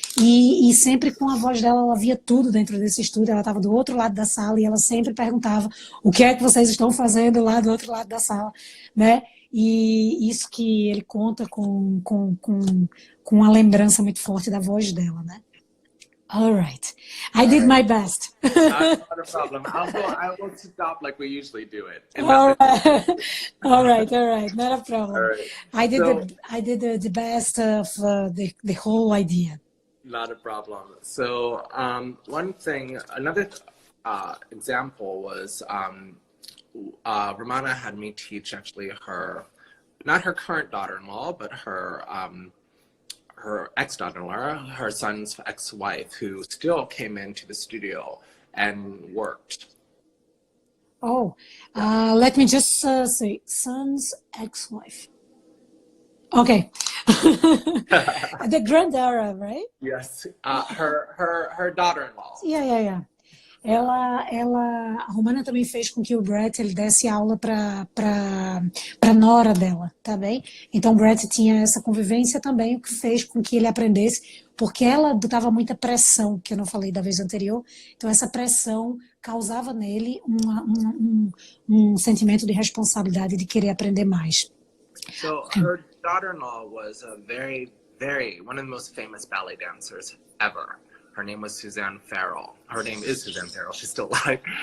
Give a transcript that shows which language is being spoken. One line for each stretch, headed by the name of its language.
Portuguese: E sempre com a voz dela, ela via tudo dentro desse estúdio, ela estava do outro lado da sala e ela sempre perguntava o que é que vocês estão fazendo lá do outro lado da sala, né? E isso que ele conta com uma lembrança muito forte da voz dela, né?
English: All right. I did my best. Not a problem. I will stop like we usually do it. All right. Not a problem. Right. I did the best of the whole idea. Not a problem. So another example was Ramona had me teach actually not her current daughter-in-law, but her ex-daughter-in-law, her son's ex-wife, who still came into the studio and worked. Oh, let me just say, son's ex-wife. Okay. The granddaughter, right? Yes, her daughter-in-law. Yeah.
Portuguese: A Romana também fez com que o Brett ele desse aula para nora dela, tá bem? Então o Brett tinha essa convivência também, o que fez com que ele aprendesse, porque ela botava muita pressão, que eu não falei da vez anterior, então essa pressão causava nele um sentimento de responsabilidade, de querer aprender mais.
English: So her daughter-in-law was a very one of the most famous ballet dancers ever. Her name was Suzanne Farrell. Her name is Suzanne Farrell. She's still alive.